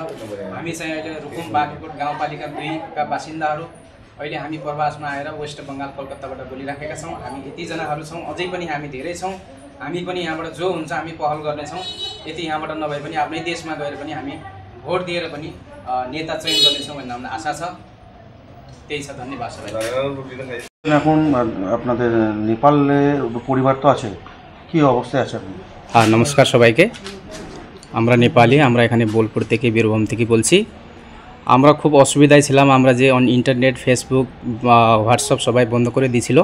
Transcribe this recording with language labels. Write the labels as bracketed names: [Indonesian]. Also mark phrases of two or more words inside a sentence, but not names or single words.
[Nepali] हामी चाहिँ अहिले रुकुम बागलकोट गाउँपालिका 2 का बासिन्दाहरू अहिले हामी प्रवासमा आएर वेस्ट बङ्गाल कोलकाताबाट बोलिराखेका छौँ। हामी यतिजनाहरू छौँ, अझै पनि हामी धेरै छौँ। हामी पनि यहाँबाट जो हुन्छ हामी पहल गर्नेछौँ। यति यहाँबाट नभए पनि आफ्नै देशमा गएर पनि हामी भोट दिएर पनि नेता चयन गर्नेछौँ भन्ने हाम्रो आशा छ। त्यही छ, धन्यवाद सबै। [Bangla] এখন আপনাদের নেপালে পরিবার তো আছে, কি অবস্থায় আছে আপনি? হ্যাঁ, নমস্কার সবাইকে। আমরা নেপালি, আমরা এখানে বোলপুর থেকে, বীরভূম থেকে বলছি। আমরা খুব অসুবিধায় ছিলাম। আমরা যে ইন্টারনেট, ফেসবুক, হোয়াটসঅ্যাপ সবাই বন্ধ করে দিয়েছিল।